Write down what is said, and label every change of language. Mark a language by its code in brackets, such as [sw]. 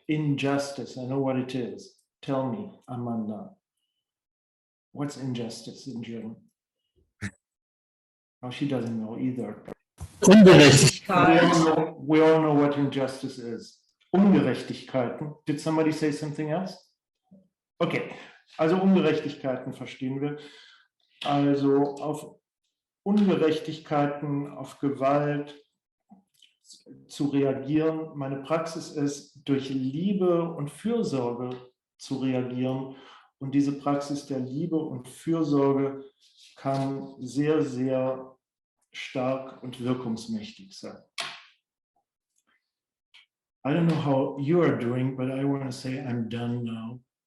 [en] Injustice, I know what it is. Tell me, Amanda, what's injustice in German? Oh, she doesn't know either. [de] Ungerechtigkeit. [en] We all know what injustice is. Ungerechtigkeiten. Did somebody say something else? [de] Okay, also Ungerechtigkeiten verstehen wir. Also auf Ungerechtigkeiten, auf Gewalt zu reagieren. Meine Praxis ist, durch Liebe und Fürsorge zu reagieren. Und diese Praxis der Liebe und Fürsorge kann sehr, sehr stark und wirkungsmächtig sein. [en] I don't know how you are doing, but I want to say I'm done now.